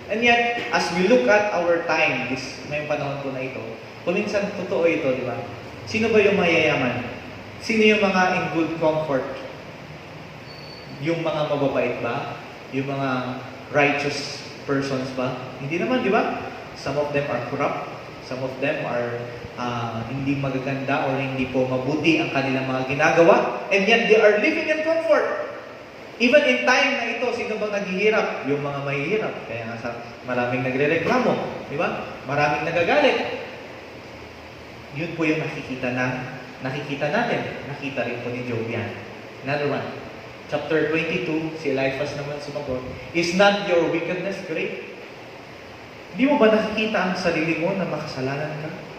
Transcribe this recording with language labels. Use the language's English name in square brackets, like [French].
[English] And yet, as we look at our time, [Filipino] ngayong panahon ko na ito, kuminsan totoo ito, di ba? Sino ba yung mayayaman? Sino yung mga [English] in good comfort? [Filipino] Yung mga mababait ba? Yung mga [English] righteous persons [Filipino] ba? Hindi naman, di ba? [English] Some of them are corrupt. Some of them are [Filipino] hindi magaganda or hindi po mabuti ang kanilang mga ginagawa. [English] And yet, they are living in comfort. Even in time [Filipino] na ito, sino bang naghihirap? Yung mga mahihirap. Kaya nga maraming nagre-reklamo. Di ba? Maraming nagagalit. Yun po yung nakikita natin. Nakita rin po ni Job yan. [English] Another one. Chapter 22, [Filipino] si Eliphaz naman sumagot, [English] is not your wickedness great? [Filipino] Di mo ba nakikita ang sarili mo na makasalanan ka?